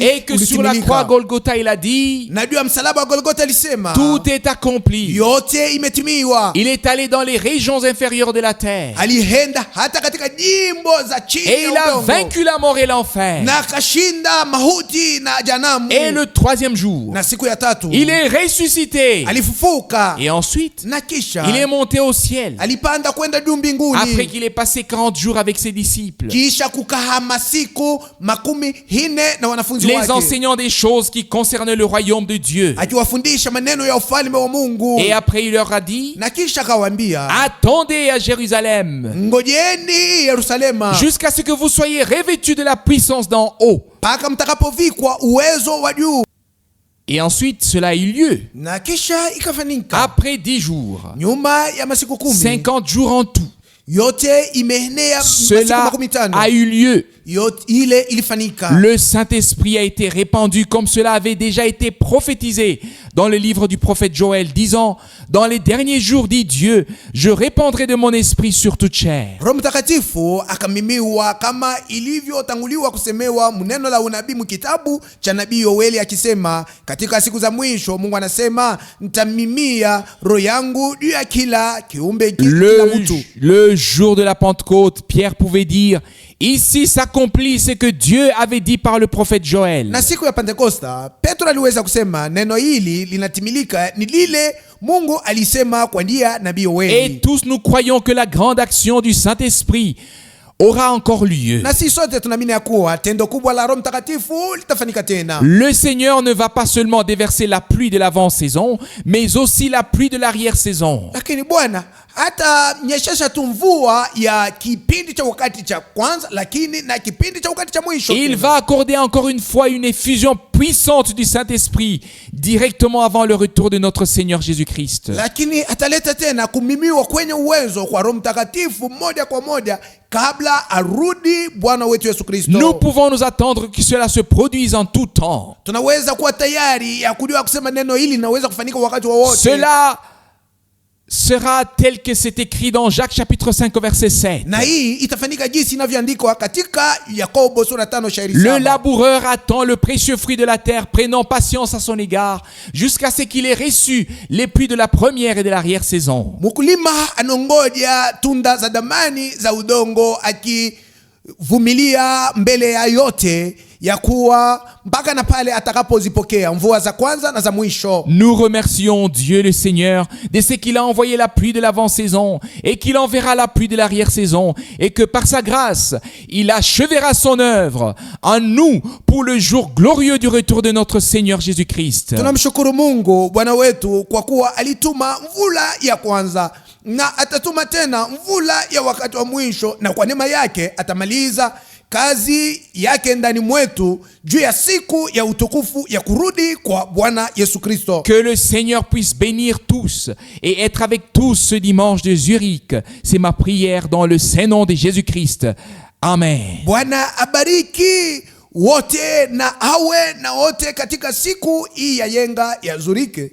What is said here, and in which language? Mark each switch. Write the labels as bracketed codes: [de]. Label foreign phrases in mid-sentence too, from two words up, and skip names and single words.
[fr] Et que sur la croix Golgotha, il a dit, [sw] na juu ya msalaba wa Golgotha alisema [fr] tout est accompli. [sw] yote imetimiwa. [fr] Il est allé dans les régions inférieures de la terre. [sw] Alienda hata katika jimbo za chini [fr] Et [sw] ya [fr] il a [sw] udongo [fr] vaincu la mort et l'enfer. [sw] na akashinda mauti na janamu. [fr] Et le troisième jour, [sw] Na siku ya tatu [fr] il est ressuscité. [sw] alifufuka, [fr] Et ensuite, [sw] na kisha [fr] il est monté au ciel. [sw] alipanda kwenda juu mbinguni. [fr] Après qu'il ait passé 40 jours avec ses disciples, [sw] Kisha kukaa masiku 40 na wanafunzi [fr] les [sw] wake, [fr] enseignant des choses qui concernent le royaume de Dieu. [sw] akiwafundisha maneno ya ufalme wa Mungu. [fr] Et après, il leur a dit, [sw] Na kisha akawaambia, [fr] attendez à Jérusalem [sw] ngojeni Yerusalema [fr] jusqu'à ce que vous soyez revêtus de la puissance d'en haut. [sw] mpaka mtakapovikwa uwezo wa juu. [fr] Et ensuite, cela a eu lieu. [sw] Na kisha ikafanyika [fr] Après 10 jours, [sw] nyuma ya masiku [fr] 50 jours en tout, [sw] yote imeenea masiku [fr] cela [sw] 15 [fr] a eu lieu. [sw] yote ile ilifanyika. [fr] Le Saint-Esprit a été répandu comme cela avait déjà été prophétisé dans le livre du prophète Joël, disant, dans les derniers jours, dit Dieu, je répandrai de mon esprit sur toute chair. [sw] Roho Mtakatifu akamimiwa kama ilivyotanguliwa kusemewa mneno la unabii mkitabu cha nabii Yoeli akisema, katika siku za mwisho Mungu anasema nitamimia roho yangu juu ya kila kiumbe, kila mtu. [fr] Le jour de la Pentecôte, Pierre pouvait dire, ici s'accomplit ce que Dieu avait dit par le prophète Joël. [sw] Na siku ya Pentekosta Petro aliweza kusema neno hili linatimilika, ni lile Mungu alisema kwa njia nabii Yoeli. [fr] Et tous nous croyons que la grande action du Saint-Esprit aura encore lieu. [sw] Na sisi sote tunaamini ya kuwa tendo kubwa la Roho Mtakatifu litafanyika tena. [fr] Le Seigneur ne va pas seulement déverser la pluie de l'avant-saison, mais aussi la pluie de l'arrière-saison. [sw] Lakini Bwana hata nyeshesha tu mvua ya kipindi cha wakati cha kwanza, lakini na kipindi cha wakati cha mwisho. [fr] Il va accorder encore une fois une effusion puissante du Saint-Esprit directement avant le retour de notre Seigneur Jésus-Christ. [sw] Lakini ataleta tena kumimiwa kwenye uwezo kwa Roho Mtakatifu moja kwa moja kabla arudi Bwana wetu Yesu Kristo. [fr] Nous pouvons nous attendre que cela se produise en tout temps. [sw] Tunaweza kuwa tayari ya kujua kusema neno hili linaweza kufanyika wakati wowote. [fr] Cela sera tel que c'est écrit dans Jacques chapitre 5 verset 7. [sw] Na hii itafanyika jinsi inavyoandikwa katika Yakobo sura 5 shairi 7. [fr] Le laboureur attend le précieux fruit de la terre, prenant patience à son égard, jusqu'à ce qu'il ait reçu les pluies de la première et de l'arrière-saison. [sw] Mkulima anongoja tunda za damani za udongo akivumilia mbele ya yote ya kuwa mpaka na pale atakapozipokea mvua za kwanza na za mwisho. [fr] Nous remercions Dieu le Seigneur de ce qu'il a envoyé la pluie de l'avant-saison et qu'il enverra la pluie de l'arrière-saison et que par sa grâce, il achèvera son œuvre en nous pour le jour glorieux du retour de notre Seigneur Jésus-Christ. [sw] Tunamshukuru Mungu Bwana wetu kwa kuwa alituma mvula ya kwanza na atatuma tena mvula ya wakati wa mwisho, na kwa neema yake atamaliza kazi yake ndani mwetu juu ya siku ya utukufu ya kurudi kwa Bwana Yesu Kristo. [fr] Que le Seigneur puisse bénir tous et être avec tous ce dimanche de Zurich. C'est ma prière dans le saint nom de Jésus-Christ. Amen. [sw] Bwana abariki wote na awe na wote katika siku hii ya yenga ya Zurich.